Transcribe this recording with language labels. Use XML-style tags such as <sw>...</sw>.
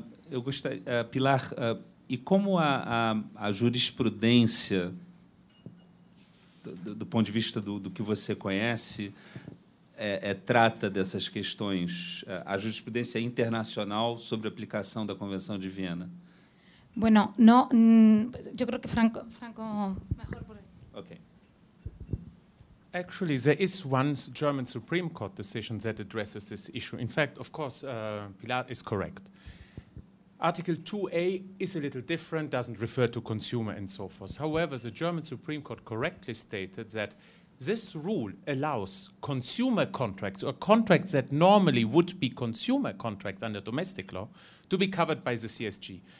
<pt>Eu gostaria, Pilar, e como a jurisprudência, do ponto de vista do que você conhece, trata dessas questões, a jurisprudência internacional sobre a aplicação da Convenção de Viena?</pt> <es>Bueno, no, yo creo que Franco mejor por ahí.</es> <en>Okay. Actually, there is one German Supreme Court decision that addresses this issue. In fact, of course, Pilar is correct. Article 2A is a little different, doesn't refer to consumer and so forth. However, the German Supreme Court correctly stated that this rule allows consumer contracts, or contracts that normally would be consumer contracts under domestic law, to be covered by the CSG.</en>